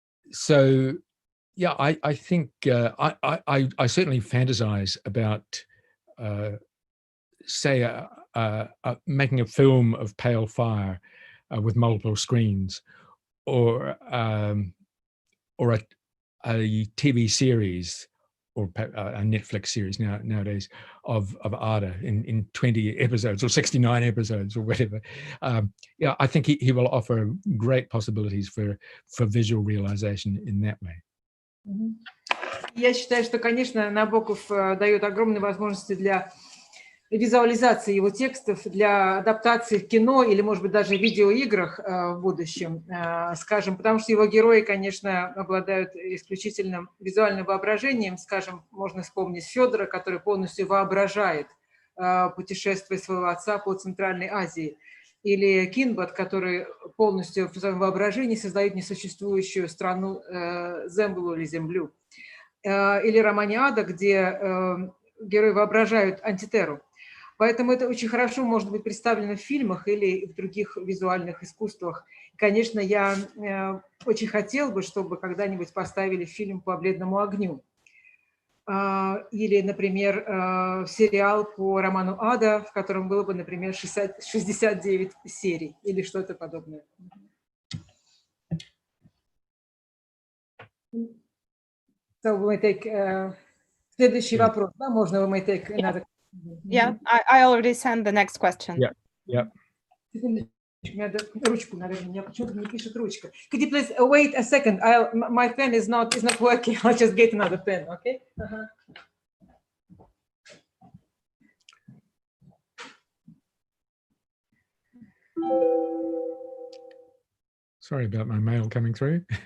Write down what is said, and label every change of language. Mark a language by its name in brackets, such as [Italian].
[English] So, yeah, I think I certainly fantasize about, say, making a film of pale fire with multiple screens, or a TV series or a Netflix series nowadays of Ada in 20 episodes or 69 episodes or whatever. Yeah, I think he will offer great possibilities for visual realization in that way. [Russian] Я считаю, что, конечно, Набоков дает огромные возможности для визуализации его текстов, для адаптации в кино или, может быть, даже в видеоиграх в будущем, скажем, потому что его герои, конечно, обладают исключительным визуальным воображением. Скажем, можно вспомнить Федора, который полностью воображает путешествие своего отца по Центральной Азии, или Кинбот, который полностью в своем воображении создает несуществующую страну Земблу или Землю. Или романе Ада, где герои воображают антитеру. Поэтому это очень хорошо может быть представлено в фильмах или в других визуальных искусствах. Конечно, я очень хотел бы, чтобы когда-нибудь поставили фильм «По бледному огню». Или, например, сериал по роману Ада, в котором было бы, например, 69 серий или что-то подобное. [English] So we may take [Russian] следующий вопрос, да? Можно [English] we may take another. Yeah, I already sent the next question. Yeah. [Russian] Ручку, наверное, меня почему-то не пишет ручка. [English] Could you please wait a second? My pen is not working. I'll just get another pen, okay? Sorry about my mail coming through.